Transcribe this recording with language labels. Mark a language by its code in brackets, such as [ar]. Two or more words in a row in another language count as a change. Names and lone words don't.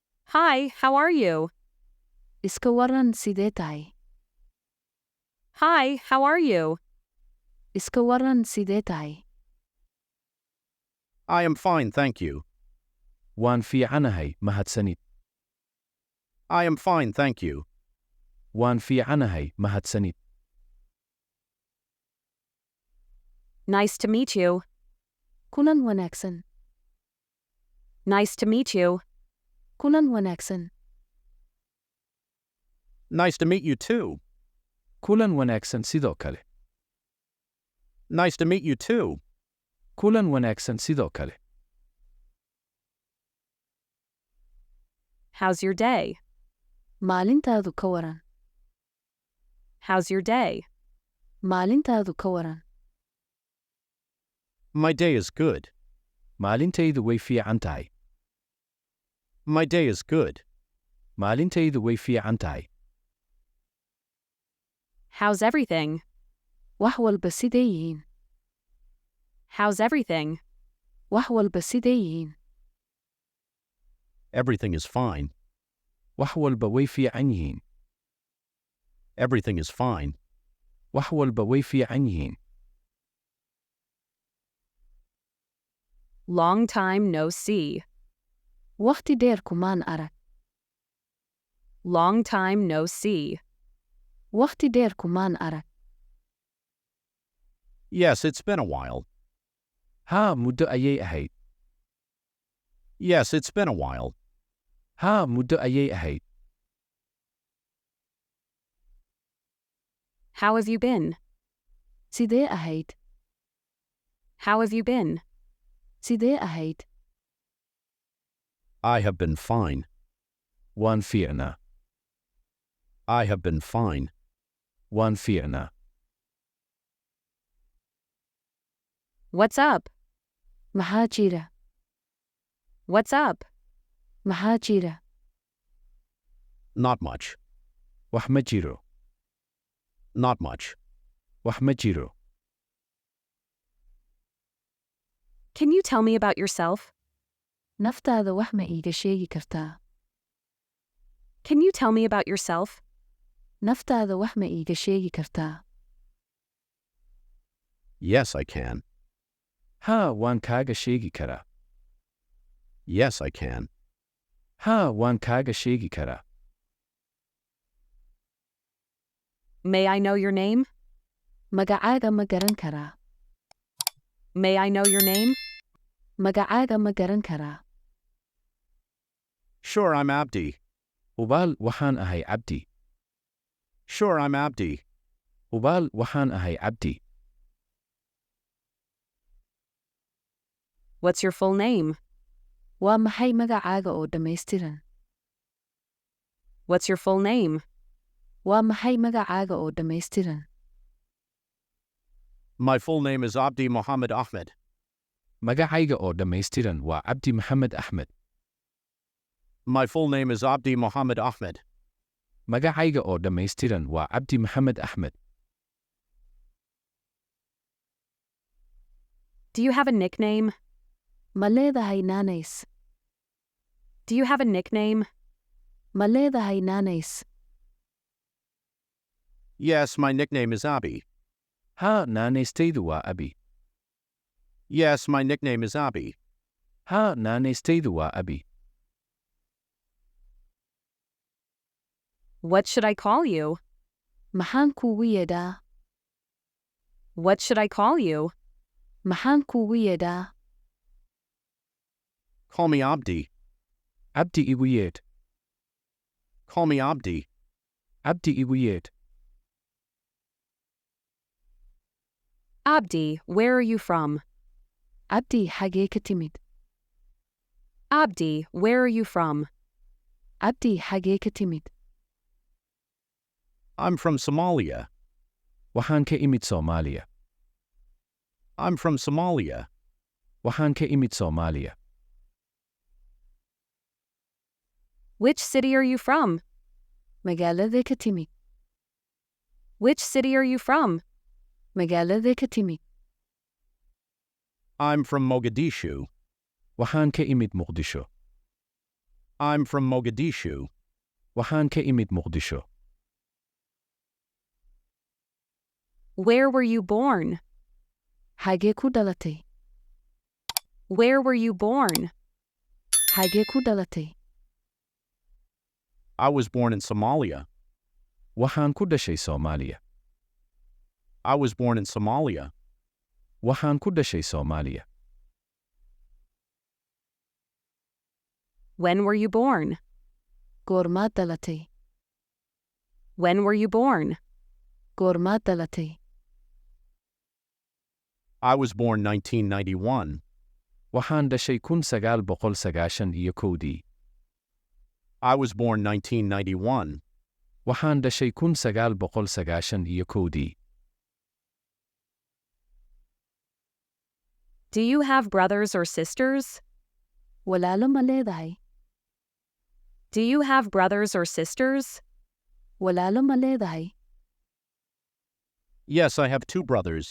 [en] Hi, how are you? [so] Iska waran sidee tahay? [en] Hi, how are you? [so] Iska waran sidee tahay? [en] I am fine, thank you. [so] Waan fiicanahay, mahadsanid. [en] I am fine, thank you. [so] Waan fiicanahay, mahadsanid. [en] Nice to meet you. [so] Kulan wanaagsan. [en] Nice to meet you. [so] Kulan wanaagsan. [en] Nice to meet you too. [so] Kulan wanaagsan sidoo kale. [en] Nice to meet you too. [so] Kulan wanaagsan sidoo kale. [en] How's your day? [so] Maalintaadu ka waran. [en] How's your day? [so] Maalintaadu ka waran. [en] My day is good. [so] Maalintaydu way fiican tahay. [en] My day is good. [so] Maalintaydu way fiican tahay. [en] How's everything? [so] Wax walba sidee yihiin? [en] How's everything? [so] Wax walba sidee yihiin? [en] Everything is fine. [so] Wax walba way fiican yihiin. [en] Everything is fine. [so] Wax walba way fiican yihiin. [en] Long time no see. [so] Waqti dheer kumaan arag. [en] Long time no see. [so] Waqti dheer kumaan arag. [en] Yes, it's been a while. [so] Haa, muddo ayay ahayd. [en] Yes, it's been a while. [so] Haa, muddo ayay ahayd. [en] How have you been? [so] Sidee ahayd? [en] How have you been? [so] Sidee ahayd? [en] I have been fine. [so] Waan fiicnaa. [en] I have been fine. [so] Waan fiicnaa. [en] What's up? [so] Maxaa jira? [en] What's up? [so] Maxaa jira? [en] Not much. [so] Wax ma jiro. [en] Not much. [so] Wax ma jiro. [en] Can you tell me about yourself? [so] Naftaada wax ma iiga sheegi kartaa? [en] Can you tell me about yourself? [so] Naftaada wax ma iiga sheegi kartaa? [en] Yes, I can. [so] Haa, waan kaaga sheegi karaa. [en] Yes, I can. [so] Haa, waan kaaga sheegi karaa. [en] May I know your name? [so] Magacaaga ma garan karaa? [en] May I know your name? [so] Magacaaga ma garan karaa? [en] Sure, I'm Abdi. [so] Hubaal waxaan ahay Abdi. [en] Sure, I'm Abdi. [so] Hubaal waxaan ahay Abdi. [en] What's your full name? [so] Waa maxay magacaaga oo dhammaystiran? [en] What's your full name? [so] Waa maxay magacaaga oo dhammaystiran? [en] My full name is Abdi Mohammed Ahmed. [so] Magacayga oo dhammaystiran waa Abdi Maxamed Axmed. [en] My full name is Abdi Mohammed Ahmed. [so] Magacayga oo dhammaystiran waa Abdi Maxamed Axmed. [en] Do you have a nickname? [so] Ma leedahay naanays? [en] Do you have a nickname? [so] Ma leedahay naanays? [en] Yes, my nickname is Abi. [so] Haa, naanaystaydu waa Abi. [en] Yes, my nickname is Abi. [so] Haa, naanaystaydu waa Abi. [en] What should I call you? [so] Maxaan kuugu yeedhaa? [en] What should I call you? [so] Maxaan kuugu yeedhaa? [en] Call me Abdi. [so] Abdi igu yeedh. [en] Call me Abdi. [so] Abdi igu yeedh. [en] Abdi, where are you from? [so] Abdi, xagee ka timid? [en] Abdi, where are you from? [so] Abdi, xagee ka timid? [en] I'm from Somalia. [so] Waxaan ka imid Soomaaliya. [en] I'm from Somalia. [so] Waxaan ka imid Soomaaliya. [en] Which city are you from? [so] Magaaladee ka timid? [en] Which city are you from? [so] Magaaladee ka timid? [en] I'm from Mogadishu. [so] Waxaan ka imid Muqdisho. [en] I'm from Mogadishu. [so] Waxaan ka imid Muqdisho. [en] Where were you born? [so] Xagee ku dhalatay? [en] Where were you born? [so] Xagee ku dhalatay? [en] I was born in Somalia. [so] Waxaan ku dhashay Soomaaliya. [en] I was born in Somalia. [so] Waxaan ku dhashay Soomaaliya. [en] When were you born? [so] Goormaad dhalatay? [en] When were you born? [so] Goormaad dhalatay? [en] I was born 1991. [so] Waxaan dhashay 1991. [en] I was born 1991. [so] Waxaan dhashay 1991. [en] Do you have brothers or sisters? [so] Walaalo ma leedahay? [en] Do you have brothers or sisters? [so] Walaalo ma leedahay? [en] Yes, I have 2 brothers.